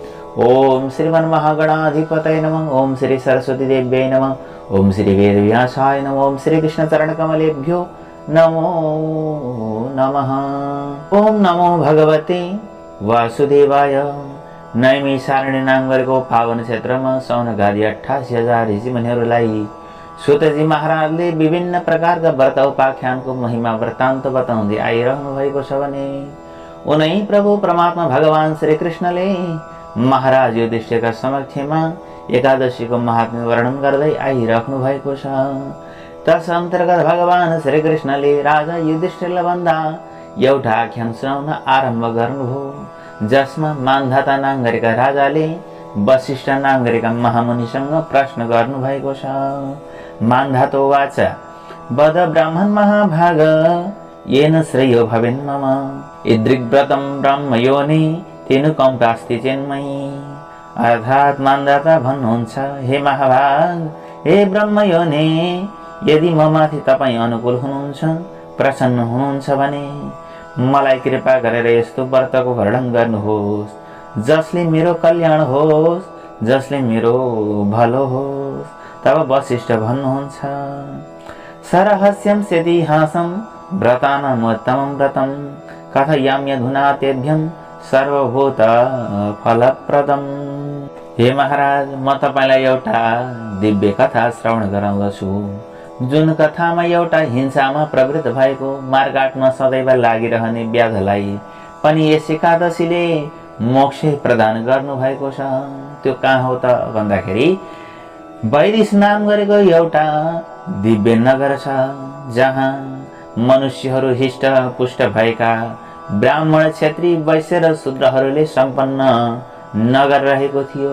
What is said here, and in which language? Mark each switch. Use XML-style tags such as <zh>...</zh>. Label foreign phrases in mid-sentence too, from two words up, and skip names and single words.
<sa>ओम श्रीमन्महागणाधिपतये नमः। ओम श्री सरस्वती देव्यै नमः। ओम श्री वेदव्यासाय नमः। ओम श्री कृष्ण चरणकमलेभ्यो नमो नमः। ओम नमो भगवते वासुदेवाय।</sa> <ne>नैमिषारण्य नाम गरेको पावन क्षेत्रमा सौनकादि 88,000 ऋषिमुनिहरूलाई सुतजी महाराजले विभिन्न प्रकारका व्रत उपाख्यानको महिमा वृत्तान्त बताउँदै आइरहनु भएको छ भने उनै प्रभु परमात्मा भगवान श्री कृष्णले महाराज युधिष्ठिरका समक्षमा एकादशीको महात्म्य वर्णन गर्दै आइराख्नु भएको छ। तस अन्तर्गत भगवान श्री कृष्णले राजा युधिष्ठिरलाई भन्दा एउटा आख्यान सुनाउन आरम्भ गर्नुभयो, जसमा मान्धाता नाम गरेका राजाले वशिष्ठ नाम गरेका महामुनिसँग प्रश्न गर्नु भएको छ।</ne> <sa>मान्धातो वाच वद ब्राह्मण महाभाग येन श्रेयो भवेन् मम इदृग्व्रतं ब्रह्मयोनि तेनु कम्पास्ति चेन्मयि।</sa> <ne>अर्थात मान्धाता भन्नुहुन्छ, हे महाभाग, हे ब्रह्मयोनि, यदि म माथि तपाईँ अनुकूल हुनुहुन्छ, प्रसन्न हुनुहुन्छ भने मलाई कृपा गरेर यस्तो व्रतको वर्णन गर्नुहोस् जसले मेरो कल्याण होस्, जसले मेरो भलो होस्। तब वशिष्ठ भन्नुहुन्छ,</ne> <sa>सरहस्यं सेतिहासं व्रतानामुत्तमं व्रतं कथयाम्यधुना तेभ्यं सर्वभूत फलप्रदम्।</sa> <ne>हे महाराज, म तपाईलाई एउटा दिव्य कथा श्रवण गराउँदछु, जुन कथामा एउटा हिंसामा प्रवृत्त भएको मारकाटमा सदैव लागिरहने व्याधलाई पनि यस एकादशीले मोक्ष प्रदान गर्नु भएको छ। त्यो कहाँ हो त भन्दाखेरि वैदिश नाम गरेको एउटा दिव्य नगर छ, जहाँ मनुष्यहरू हिष्ट पुष्ट भएका ब्राह्मण, क्षत्रिय, वैश्य र शूद्रहरूले सम्पन्न नगर रहेको थियो।</ne>